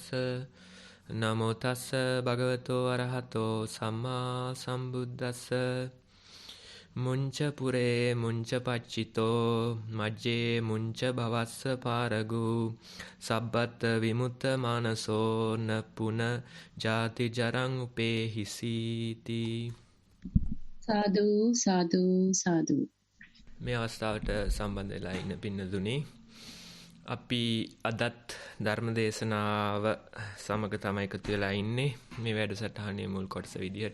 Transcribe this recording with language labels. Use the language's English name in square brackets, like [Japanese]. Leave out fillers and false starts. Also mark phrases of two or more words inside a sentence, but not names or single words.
[Pali] නමෝ තස්ස භගවතෝ අරහතෝ සම්මා සම්බුද්දස්ස. මුංච පුරේ මුංච පච්චිතෝ මජ්ජේ මුංච භවස්ස පාරගු සබ්බත් විමුත්ත මානසෝ න පුන ජාති ජරං උපේහිසීති. සාදු සාදු සාදු. [Sinhala] මේ අවස්ථාවට සම්බන්ධ වෙලා ඉන්න පින්නතුනි, අපි අදත් ධර්ම දේශනාව සමග තමයි එකතු වෙලා ඉන්නේ මේ වැඩසටහනේ මුල් කොටස විදිහට.